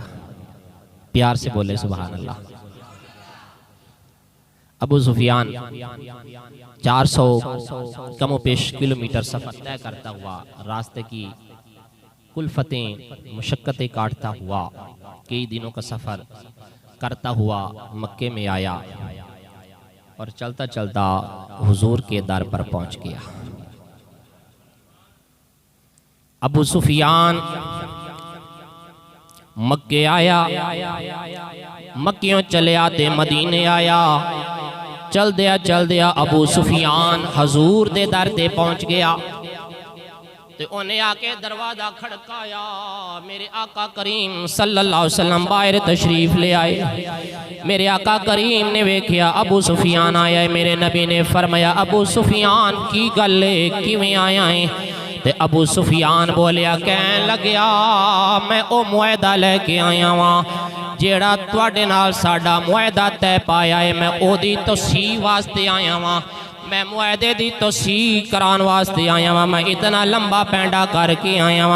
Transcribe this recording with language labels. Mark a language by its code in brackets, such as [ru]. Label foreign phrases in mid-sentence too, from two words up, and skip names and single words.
[ur] پیار سے بولے [ar] سبحان الله. [ur] ابو سفیان 400 کم و پیش کلومیٹر سفر طے کرتا ہوا، راستے کی کلفتیں مشقتیں کاٹتا ہوا، کئی دنوں کا سفر کرتا ہوا مکے میں آیا اور چلتا چلتا حضور کے در پر پہنچ گیا. [pa] ابو سفیان مکے آیا، مکیوں چلے آتے مدینے آیا. چل دیا ابو سفیان حضور دے در تے پہنچ گیا. تے انہیں آ کے دروازہ کھڑکایا. [ur] میرے آقا کریم [ar] صلى الله عليه وسلم [ur] باہر تشریف لے آئے. [pa] میرے آقا کریم نے ویکھیا ابو سفیان آیا ہے. میرے نبی نے فرمایا ابو سفیان کی گل ہے، کویں آیا ہے? تے ابو سفیان بولیا، کہن لگیا میں او معاہدہ لے کے آیا واں جیہڑا تہاڈے نال ساڈا معاہدہ طے پایا ہے، میں اوہدی توضیح واسطے آیا واں، میں معاہدے دی توضیح کران واسطے آیا واں، میں اتنا لمبا پینڈا کر کے آیا واں.